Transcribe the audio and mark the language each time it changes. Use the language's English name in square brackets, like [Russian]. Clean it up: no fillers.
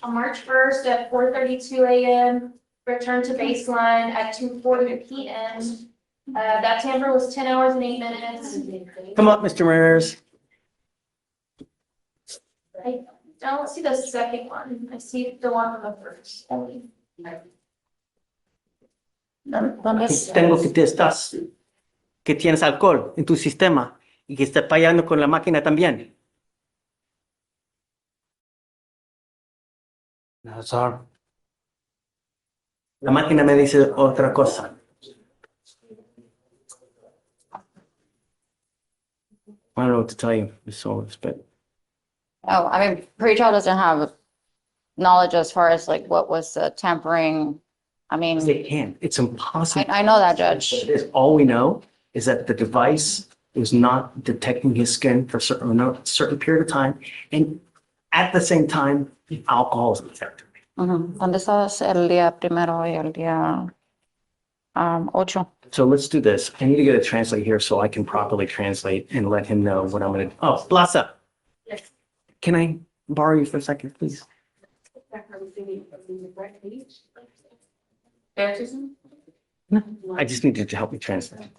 [English] On March 1st at 4:32 a.m., returned to baseline at 2:40 p.m. That tamper was 10 hours and 8 minutes. Come up, Mr. Ramirez. I don't see the second one. I see the one on the first. [Spanish] Tengo que te estás, que tienes alcohol en tu sistema y que estás fallando con la máquina también. [English] No, sorry. [Spanish] La máquina me dice otra cosa. [English] I don't know what to tell you, Ms. Solis, but oh, I mean, pretrial doesn't have knowledge as far as like what was the tampering. I mean, they can't. It's impossible. I know that, Judge. All we know is that the device is not detecting his skin for a certain period of time, and at the same time, alcohol is detected. [Spanish] ¿Dónde estabas el día primero y el día 8? [English] So let's do this. I need to get a translate here so I can properly translate and let him know what I'm going to. Oh, Plaza. Yes. Can I borrow you for a second, please? No, I just need you to help me translate.